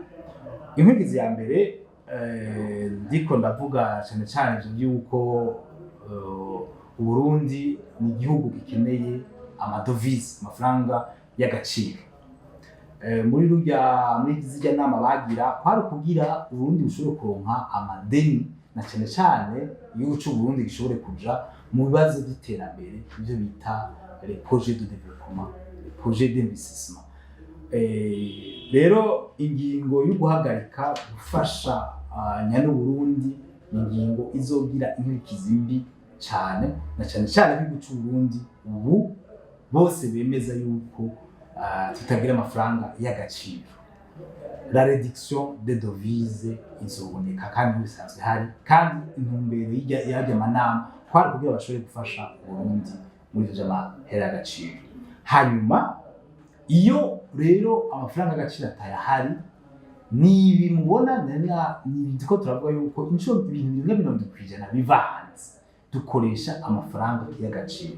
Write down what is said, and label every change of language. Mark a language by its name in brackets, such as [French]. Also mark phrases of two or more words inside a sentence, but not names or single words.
[Rundi] Inkurikizi ya mbere ndiko ndavuga cane cane yuko Uburundi ni igihugu gikeneye amadovize, amafaranga y'agaciro. Muri zirya nama bagira kwari kugira Uburundi bushobore kuronka amadeni na cane cane igihugu c'Uburundi gishobore kuja mu bibazo vy'iterambere, ivyo bita [French] les projets de développement, les projets d'investissement. [Rundi] Rero ingingo yo guhagarika gufasha Uburundi ni ingingo izogira inkurikizi mbi cane na cane cane igihugu c'Uburundi ubu bose bemeza yuko tutagira amafaranga y'agaciro. [French] La réduction des devises [Rundi] izoboneka kandi bisanzwe hari, kandi intumbero y'ajya manama kwari kugira bashobore gufasha Uburundi muri ivyo vy'amahera y'agaciro. Hanyuma iyo rero amafaranga y'agaciro atayahari, ni bimubona ndiko turavuga yuko inshuro ibintu bimwe 70% biva hanze, dukoresha amafaranga y'agaciro.